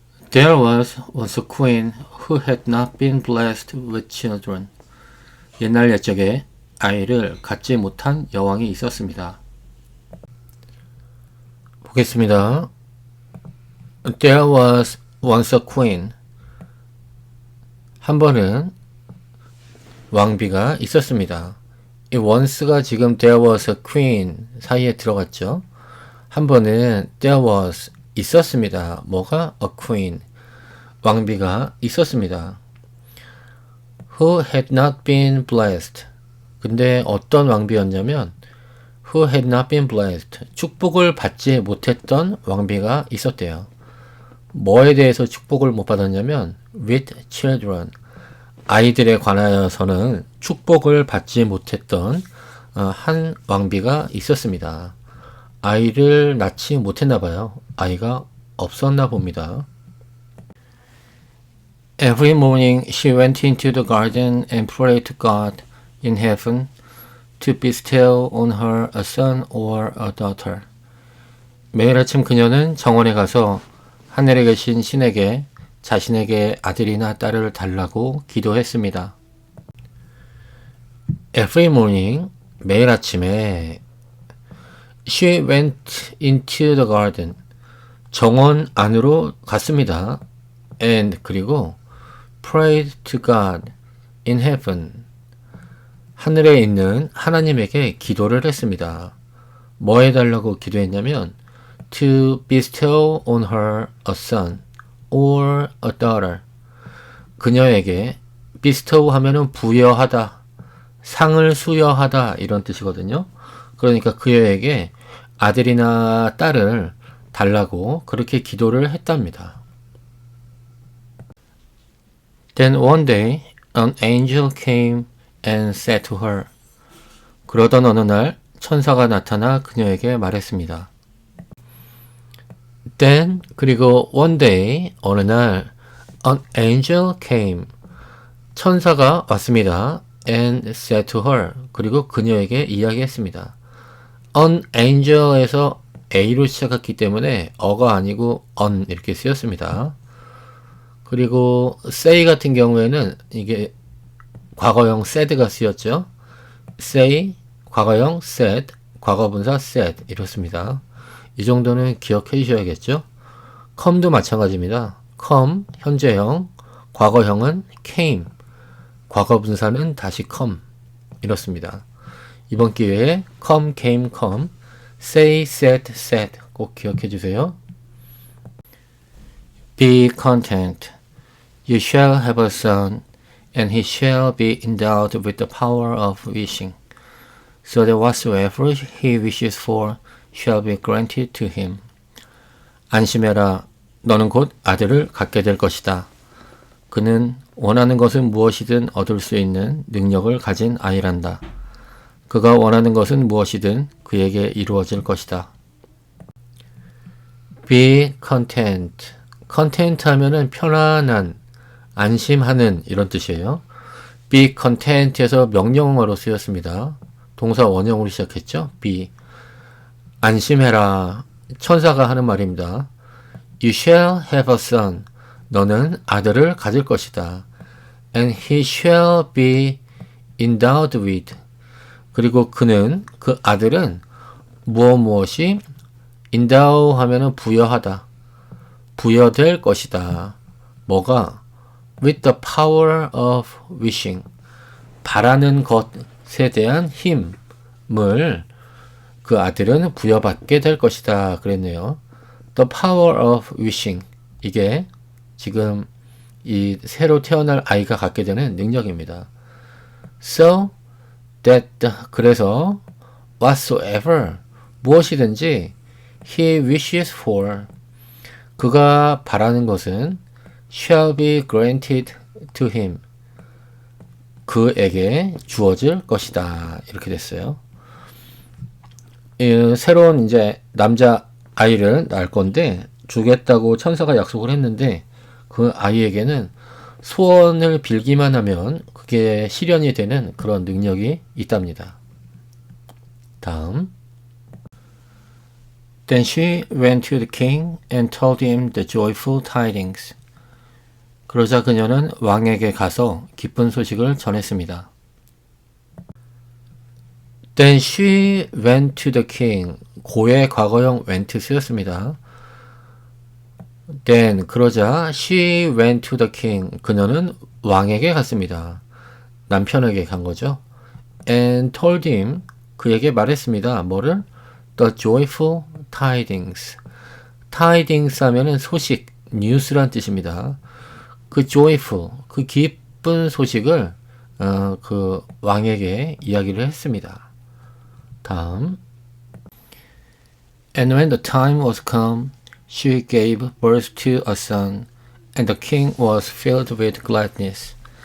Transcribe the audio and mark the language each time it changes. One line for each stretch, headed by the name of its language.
English: There was once a queen who had not been blessed with children.
Korean: 옛날 옛적에 아이를 갖지 못한 여왕이 있었습니다. 보겠습니다.
English: There was once a queen.
Korean: 한 번은 왕비가 있었습니다.
English: 이 once가 지금 there was a queen
Korean: 사이에 들어갔죠. 한 번은
English: there was
Korean: 있었습니다. 뭐가?
English: a queen.
Korean: 왕비가 있었습니다.
English: Who had not been blessed.
Korean: 근데 어떤 왕비였냐면
English: Who had not been blessed.
Korean: 축복을 받지 못했던 왕비가 있었대요. 뭐에 대해서 축복을 못 받았냐면
English: with children.
Korean: 아이들에 관하여서는 축복을 받지 못했던 한 왕비가 있었습니다. 아이를 낳지 못했나 봐요. 아이가 없었나 봅니다.
English: Every morning she went into the garden and prayed to God in heaven to bestow on her a son or a daughter.
Korean: 매일 아침 그녀는 정원에 가서 하늘에 계신 신에게 자신에게 아들이나 딸을 달라고 기도했습니다.
English: Every morning,
Korean: 매일 아침에
English: she went into the garden.
Korean: 정원 안으로 갔습니다.
English: And
Korean: 그리고
English: prayed to God in heaven.
Korean: 하늘에 있는 하나님에게 기도를 했습니다. 뭐 해달라고 기도했냐면
English: to bestow on her a son or a daughter.
Korean: 그녀에게 bestow 하면은 부여하다, 상을 수여하다 이런 뜻이거든요. 그러니까 그녀에게 아들이나 딸을 달라고 그렇게 기도를 했답니다.
English: Then one day an angel came and said to her.
Korean: 그러던 어느 날 천사가 나타나 그녀에게 말했습니다.
English: Then
Korean: 그리고
English: one day
Korean: 어느 날
English: an angel came.
Korean: 천사가 왔습니다.
English: And said to her.
Korean: 그리고 그녀에게 이야기했습니다. An angel에서 A로 시작했기 때문에 어가 아니고 on 이렇게 쓰였습니다. 그리고 say 같은 경우에는 이게 과거형 said가 쓰였죠. say, 과거형 said, 과거분사 said 이렇습니다. 이 정도는 기억해 주셔야겠죠. come도 마찬가지입니다. come, 현재형, 과거형은 came, 과거분사는 다시 come 이렇습니다. 이번 기회에 come, came, come, say, said, said 꼭 기억해 주세요.
English: Be content. You shall have a son, and he shall be endowed with the power of wishing, so that whatsoever he wishes for shall be granted to him.
Korean: 안심해라. 너는 곧 아들을 갖게 될 것이다. 그는 원하는 것은 무엇이든 얻을 수 있는 능력을 가진 아이란다. 그가 원하는 것은 무엇이든 그에게 이루어질 것이다.
English: Be content. content
Korean: 하면은 편안한, 안심하는 이런 뜻이에요. be content에서 명령어로 쓰였습니다. 동사 원형으로 시작했죠. be 안심해라. 천사가 하는 말입니다.
English: You shall have a son.
Korean: 너는 아들을 가질 것이다.
English: And he shall be endowed with.
Korean: 그리고 그 아들은 무엇이 endow 하면은 부여하다. 부여될 것이다. 뭐가?
English: With the power of wishing.
Korean: 바라는 것에 대한 힘을 그 아들은 부여받게 될 것이다. 그랬네요.
English: The power of wishing.
Korean: 이게 지금 이 새로 태어날 아이가 갖게 되는 능력입니다.
English: So that
Korean: 그래서
English: whatsoever
Korean: 무엇이든지
English: he wishes for
Korean: 그가 바라는 것은
English: shall be granted to him
Korean: 그에게 주어질 것이다. 이렇게 됐어요. 새로운 이제 남자 아이를 낳을 건데 주겠다고 천사가 약속을 했는데 그 아이에게는 소원을 빌기만 하면 그게 실현이 되는 그런 능력이 있답니다. 다음.
English: Then she went to the king and told him the joyful tidings.
Korean: 그러자 그녀는 왕에게 가서 기쁜 소식을 전했습니다.
English: Then she went to the king.
Korean: 고의 과거형 went 쓰였습니다.
English: Then
Korean: 그러자
English: she went to the king.
Korean: 그녀는 왕에게 갔습니다. 남편에게 간 거죠.
English: And told him.
Korean: 그에게 말했습니다. 뭐를?
English: The joyful tidings.
Korean: tidings 하면은 소식, news란 뜻입니다. 그 joyful, 그 기쁜 소식을 그 왕에게 이야기를 했습니다. 다음.
English: And when the time was come, she gave birth to a son, and the king was filled with gladness.